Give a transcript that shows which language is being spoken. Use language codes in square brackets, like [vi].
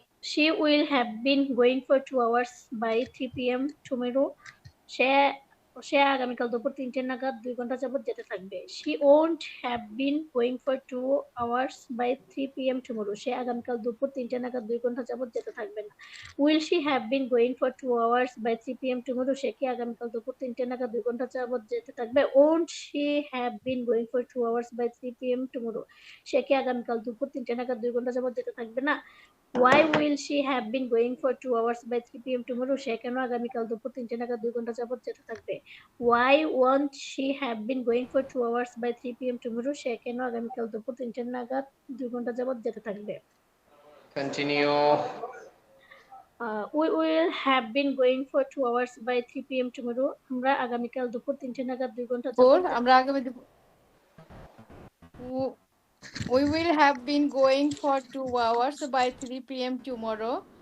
[en] She will have been going for 2 hours by 3 PM tomorrow. [bn] সে আগামীকাল দুপুর 3টে নাগাদ 2 ঘন্টা যাবত যেতে থাকবে। [en] She won't have been going for 2 hours by 3 PM tomorrow. [bn] সে আগামীকাল দুপুর 3টে নাগাদ 2 ঘন্টা যাবত যেতে থাকবে না। [en] Will she have been going for 2 hours by 3 PM tomorrow? [bn] সে কি আগামীকাল দুপুর 3টে নাগাদ 2 ঘন্টা যাবত যেতে থাকবে? [en] Won't she have been going for 2 hours by 3 PM tomorrow? [bn] সে কি আগামীকাল দুপুর 3টে নাগাদ 2 ঘন্টা যাবত যেতে থাকবে না? [en] Why will she have been going for 2 hours by 3 PM tomorrow? [bn] সে কেন আগামীকাল দুপুর 3টে নাগাদ 2 ঘন্টা যাবত যেতে থাকবে? [en] Why won't she have been going for 2 hours by 3 PM tomorrow? [bn] সে কেন আগামীকাল দুপুর 3টে নাগাদ 2 ঘন্টা যাবত যেতে থাকবে? [en] Continue. We will have been going for 2 hours by 3 PM tomorrow. [bn] আমরা আগামীকাল দুপুর 3টে নাগাদ 2 ঘন্টা যাবত আমরা আগামী [en] We will have been going for 2 hours by 3 PM tomorrow.